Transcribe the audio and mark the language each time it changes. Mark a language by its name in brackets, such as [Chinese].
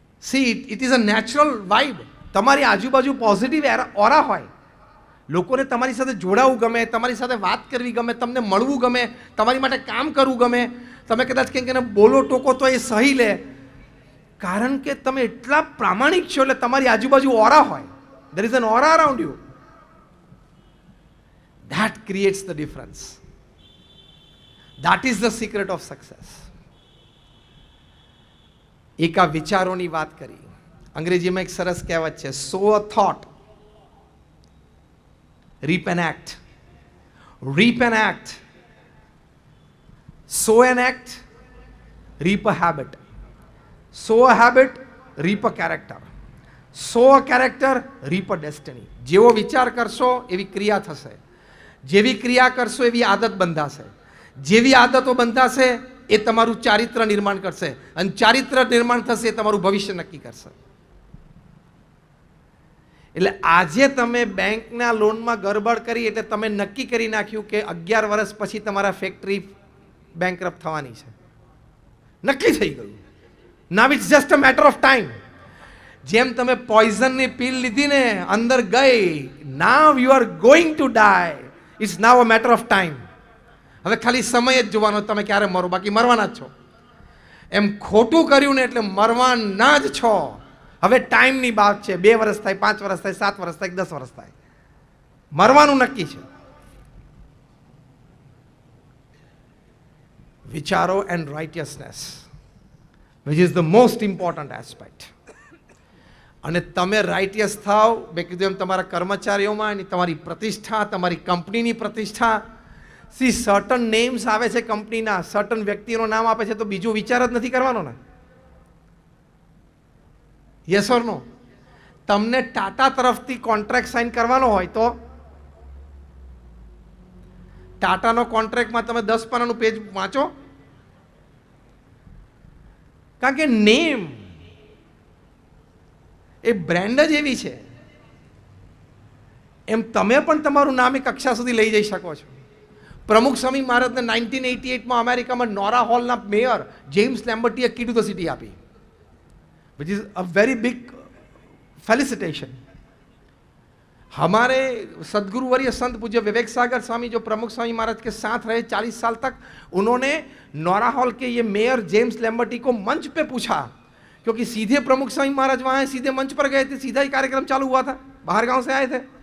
[English] See it is a natural vibe. [Gujarati] તમારી આજુબાજુ positive ઓરા હોય, લોકોને તમારી સાથે જોડાવું ગમે, તમારી સાથે વાત કરવી ગમે, તમને મળવું ગમે, તમારી માટે કામ કરવું ગમે. તમે કદાચ કંઈક એને બોલો ટોકો તો એ સહી લે, કારણ કે તમે એટલા પ્રામાણિક છો. એટલે તમારી આજુબાજુ ઓરા હોય, [English] there is an aura around you. That creates the difference. That is the secret of success. [Gujarati] એક આ વિચારોની વાત કરી. અંગ્રેજીમાં એક સરસ કહેવત છે, [English] sow a thought, reap an act. Reap an act. Sow an act, reap a habit. Sow a habit, reap a character. Sow a character, reap a destiny. [Gujarati] જેવો વિચાર કરશો એવી ક્રિયા થશે, જેવી ક્રિયા કરશો એવી આદત બંધાશે, જેવી આદતો બંધાશે એ તમારું ચારિત્ર નિર્માણ કરશે, અને ચારિત્ર નિર્માણ થશે એ તમારું ભવિષ્ય નક્કી કરશે. એટલે આજે તમે બેંકના લોનમાં ગરબડ કરી એટલે તમે નક્કી કરી નાખ્યું કે 11 વર્ષ પછી તમારા ફેક્ટરી બેંકરપ્ટ થવાની છે. નક્કી થઈ ગયું. [English] Now it's just a matter of time. [Gujarati] જેમ તમે પોઈઝનની પીલ લીધી ને, અંદર ગઈ, [English] now you are going to die. It's now a matter of time. [Gujarati] હવે ખાલી સમય જ જોવાનો તમે ક્યારે મરો, બાકી મરવાના જ છો. એમ ખોટું કર્યું ને એટલે મરવાના જ છો. હવે ટાઈમની વાત છે. 2 વર્ષ થાય, 5 વર્ષ થાય, 7 વર્ષ થાય, 10 વર્ષ થાય, મરવાનું નક્કી છે. [English] વિચારો and righteousness, which is the most important aspect. [Gujarati] અને તમે રાઇટિયસ થાવ, મેં કીધું એમ તમારા કર્મચારીઓમાં એની તમારી પ્રતિષ્ઠા, તમારી કંપનીની પ્રતિષ્ઠા. સી સર્ટન નેમ્સ આવે છે કંપનીના, સર્ટન વ્યક્તિનું નામ આપે છે તો બીજો વિચાર જ નથી કરવાનો ને. [English] Yes or no? [Gujarati] તમને ટાટા તરફથી કોન્ટ્રાક્ટ સાઇન કરવાનો હોય તો ટાટાનો કોન્ટ્રાક્ટમાં તમે 10 પાનાનું પેજ વાંચો, કારણ કે નેમ એ બ્રાન્ડ જ એવી છે. એમ તમે પણ તમારું નામ એક કક્ષા સુધી લઈ જઈ શકો છો. પ્રમુખ સ્વામી મહારાજને 1988માં અમેરિકામાં Nora હોલના mayor James લેમ્બર્ટીએ key to the city આપી, [English] Which is a very big felicitation. [Hindi] हमारे सदगुरुवर्य संत पूज्य विवेक सागर स्वामी जो प्रमुख स्वामी महाराज के साथ रहे 40 साल तक, उन्होंने नोरा हॉल के ये मेयर जेम्स लेम्बर्टी को मंच पे पूछा क्योंकि सीधे प्रमुख स्वामी महाराज वहां सीधे मंच पर गए थे, सीधा ही कार्यक्रम चालू हुआ था, बाहर गांव से आए थे।